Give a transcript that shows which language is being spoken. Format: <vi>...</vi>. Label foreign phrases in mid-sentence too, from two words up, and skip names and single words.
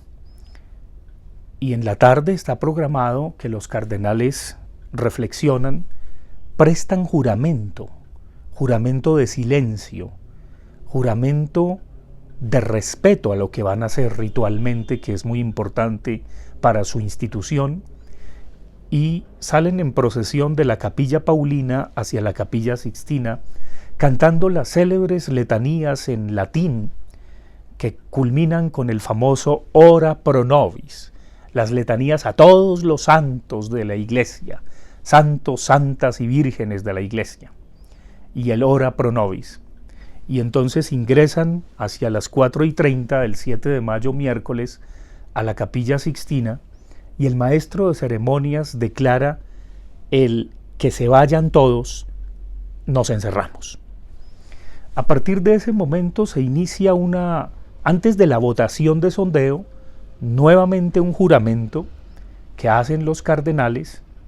<es>Y en la tarde está programado que los cardenales reflexionan, prestan juramento, juramento de silencio, juramento de respeto a lo que van a hacer ritualmente, que es muy importante para su institución, y salen en procesión de la Capilla Paulina hacia la Capilla Sixtina, cantando las célebres letanías en latín, que culminan con el famoso</es> <la>Ora pro nobis,</la> <es>las letanías a todos los santos de la Iglesia, santos, santas y vírgenes de la Iglesia, y el</es> <la>Ora pro nobis.</la> <es>Y entonces ingresan hacia las 4:30 del 7 de mayo, miércoles, a la Capilla Sixtina, y el maestro de ceremonias declara el que se vayan todos, nos encerramos. A partir de ese momento se inicia antes de la votación de sondeo, nuevamente un juramento que hacen los cardenales.</es>